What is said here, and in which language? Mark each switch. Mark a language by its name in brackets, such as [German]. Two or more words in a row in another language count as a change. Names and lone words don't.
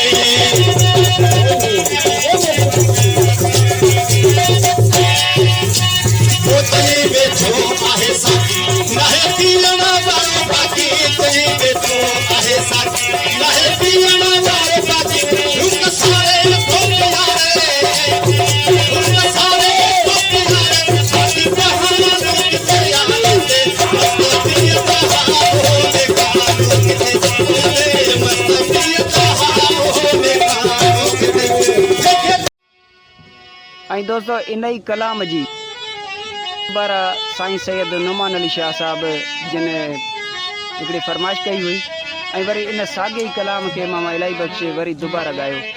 [Sindhi] वो चली वेठो आहे साकी नाहे दिया ना बाकी चली वेठो आहे साकी नाहे दिया ना बाकी रुक सारे ठोक यारे रुक सारे ठोक यारे साकी ऐं दोस्तों इन ई कलाम जी दोबारा साईं सैयद नुमान अली शाह साहब जिन हिकिड़ी फरमाइश कई हुई ऐं वरी इन साॻे ई कलाम खे मामा इलाही बख़्श वरी दुबारा ॻायो।